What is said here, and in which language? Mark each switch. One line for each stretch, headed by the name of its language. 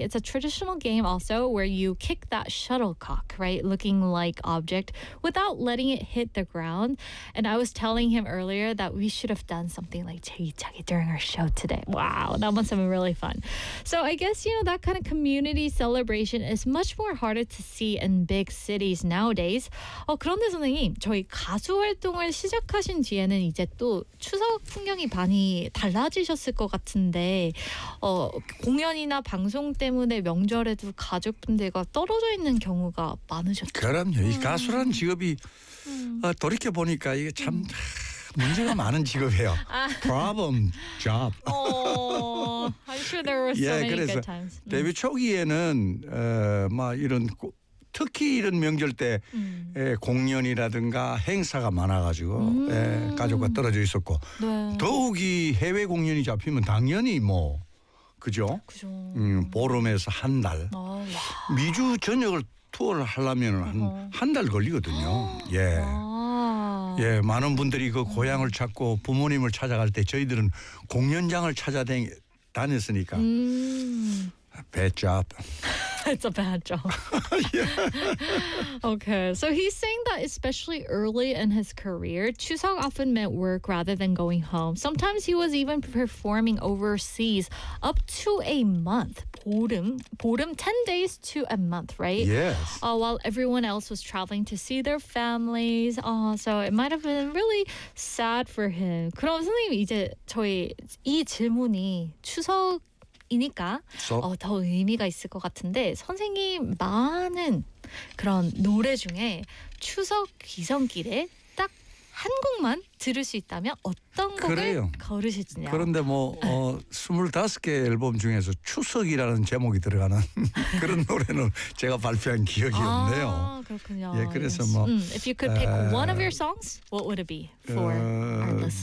English: It's a traditional game also where you kick that shuttlecock, right, looking like object without letting it hit the ground. And I was telling him earlier that we should have done something. Like 제기차기 during our show today. Wow, that must have been really fun. So I guess, you know, that kind of community celebration is much more harder to see in big cities nowadays.
Korean: 그런데 선생님, 저희 가수 활동을 시작하신 뒤에는 이제 또 추석 풍경이 많이 달라지셨을 것 같은데 공연이나 방송 때문에 명절에도 가족분들과 떨어져 있는 경우가 많으셨죠? 그럼요. 이 가수라는 직업이 돌이켜보니까 이게 참... 문제가 많은 직업이에요.
English: Problem job. I'm sure there were so many good times.
Korean: 데뷔 초기에는 막 이런 특히 이런 명절 때 공연이라든가 행사가 많아가지고 가족과 떨어져 있었고 네. 더욱이 해외 공연이 잡히면 당연히 뭐 그죠? 그죠. 보름에서 한 달 미주 전역을 투어를 하려면 한 달 걸리거든요. 예. 예, 많은 분들이 그 고향을 찾고 부모님을 찾아갈 때 저희들은 공연장을 찾아다녔으니까
English: bad job. It's a bad job. yeah. Okay, so he's saying that especially early in his career, Chuseok often meant work rather than going home. Sometimes he was even performing overseas up to a month. 보름, 10 days to a month, right? Yes. While everyone else was traveling to see their families. So it might have been really sad for him.
Korean: 그럼 선생님, 이제 저희 이 질문이 추석 이니까 더 의미가 있을 것 같은데 선생님 많은 그런 노래 중에 추석 귀성길에 딱 한 곡만 들을 수 있다면 어떤 곡을 그래요. 걸으시지냐 그런데 뭐 25개 앨범 중에서 추석이라는 제목이 들어가는 그런 노래는 제가 발표한 기억이 없네요. 그렇군요. 예, 그래서 뭐
English: If you could pick one of your songs, what would it be for our listeners?